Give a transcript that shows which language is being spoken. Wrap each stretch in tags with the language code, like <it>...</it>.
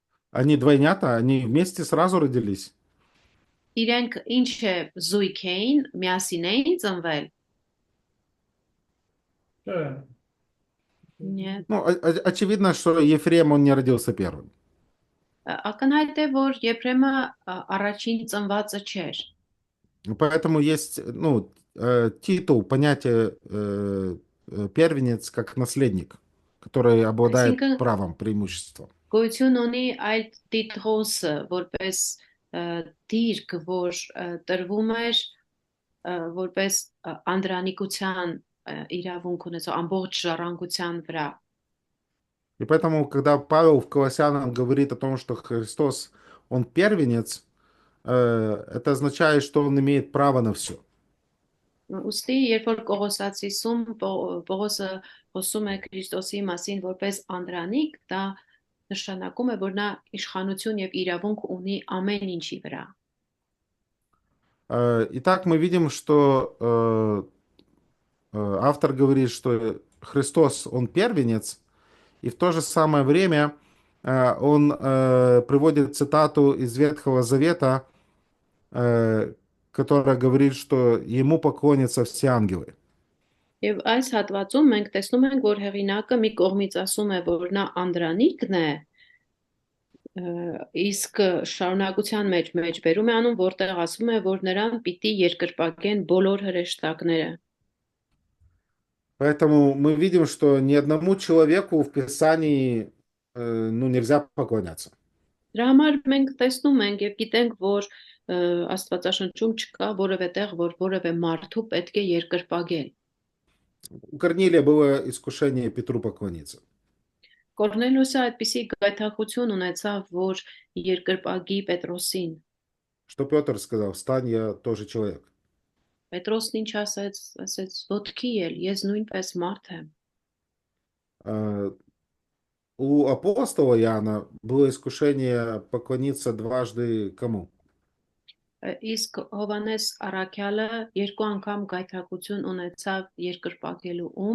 <ru>Они двойнята, они вместе сразу родились.</ru> <hy>իրենք ինչ է զույգ էին, միասին էին ծնվել։ Нет.</hy> <ru>Ну, очевидно, что Ефрем, он не родился первым.</ru> <hy>Ակնհայտ է, որ Եփրեմը առաջին ծնվածը չէր։</hy> <ru>Поэтому есть, ну, титул, понятие первенец как наследник, который обладает</ru> <hy>Այսինքն</hy> <ru>правом, преимуществом.</ru> <hy>գոյություն ունի այլ տիտղոսը, որպես դիրք, որ տրվում էր որպես անդրանիկության իրավունք ունեցող ամբողջ ժառանգության վրա։</hy> <ru>И поэтому, когда Павел в Колоссянам говорит о том, что Христос, он первенец, это означает, что он имеет право на все.</ru> <hy>Ուստի, երբ որ Կողոսացիսում Պողոսը խոսում է Քրիստոսի մասին որպես անդրանիկ, դա նշանակում է, որ նա իշխանություն եւ իրավունք ունի ամեն ինչի վրա։</hy> <ru>Итак, мы видим, что автор говорит, что Христос, он первенец, и в то же самое время он приводит цитату из Ветхого Завета, которая говорит, что ему поклонятся все ангелы.</ru> <hy>Եվ այս հատվածում մենք տեսնում ենք, որ հեղինակը մի կողմից ասում է, որ նա անդրանիկն է, իսկ շարունակության մեջ բերում է անում, որտեղ ասում է, որ նրան պիտի երկրպագեն բոլոր հրեշտակները։</hy> <ru>Поэтому мы видим, что ни одному человеку в Писании ну, нельзя поклоняться.</ru> <hy>Դրա համար մենք տեսնում ենք եւ գիտենք, որ Աստվածաշնչում չկա որևէ տեղ, որ որևէ մարդու պետք է երկրպագել։</hy> <ru>У Корнилия было искушение Петру поклониться.</ru> <hy>Կորնելիոսը այդպիսի գայթակղություն ունեցավ, որ երկրպագի Պետրոսին։</hy> <ru>Что Петр сказал? Встань, я тоже человек.</ru> <hy>Պետրոսն ինչ ասեց, ոտքի ել, ես նույնպես մարդ եմ։</hy> <ru>У апостола Иоанна было искушение поклониться дважды кому?</ru> <hy>Իսկ Հովանես Արաքյալը երկու անգամ գայթակղություն ունեցավ երկրպագելու</hy>